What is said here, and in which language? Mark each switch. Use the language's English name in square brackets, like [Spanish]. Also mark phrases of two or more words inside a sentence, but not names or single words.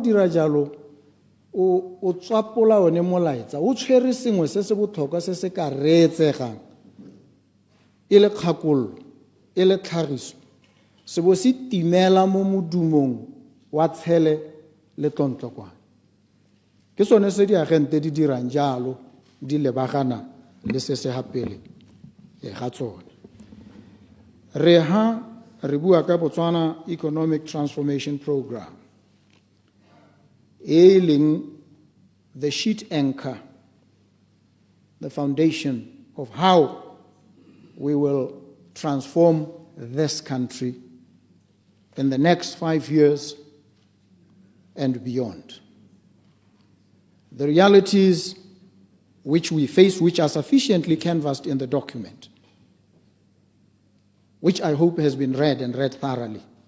[Tswana] dira jalo o tswapola one molaetsa o tshwere sengwe se se botlhokwa se se ka reetsegang e le kgakololo e le tlhagiso se bo se timela mo modumong wa tshele le tlontlokwane ke sone se diagente di dirang jalo di lebagana le se se hapele ga tsone re bua ka [English] Botswana Economic Transformation Program [Tswana] e leng [English] the sheet anchor, the foundation of how we will transform this country in the next 5 years and beyond. The realities which we face, which are sufficiently canvassed in the document, which I hope has been read and read thoroughly.